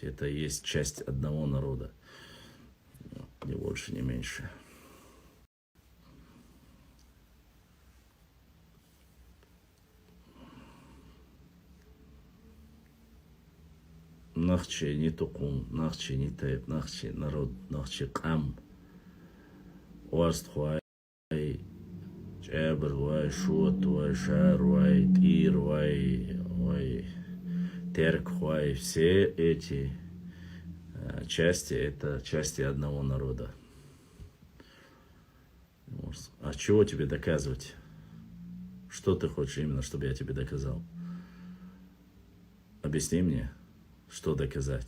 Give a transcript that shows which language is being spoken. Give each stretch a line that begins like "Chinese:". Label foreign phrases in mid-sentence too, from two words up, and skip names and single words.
Russian: Это и есть часть одного народа. Ни больше, ни меньше.
Chechen: Нахче не тукум, нахче не тайп, нахче народ, нахче кам. Уаст хуай, чебр, вай, шут, вай, шар, вай, тир, вай, терк, вай.
Russian: Все эти части, это части одного народа. А чего тебе доказывать? Что ты хочешь именно, чтобы я тебе доказал? Объясни мне, что доказать.